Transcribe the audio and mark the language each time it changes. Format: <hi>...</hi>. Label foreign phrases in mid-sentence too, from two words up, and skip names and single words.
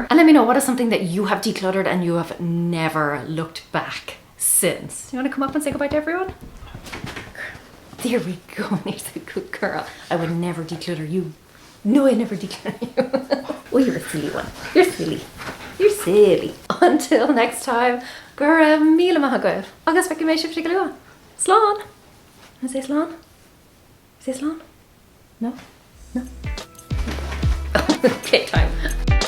<en>And let me know, what is something that you have decluttered and you have never looked back since? You want to come up and say goodbye to everyone? There we go, Here's a good girl. I would never declutter you. No, I never declutter you. Oh, you're a silly one. You're silly. You're silly. Until next time,</en> <ga>gur míle maith agaibh. Agus feici mé sibh go luath. Slán.</ga> <en>Wanna say slán? Say slán? No? No? Okay, time.</en>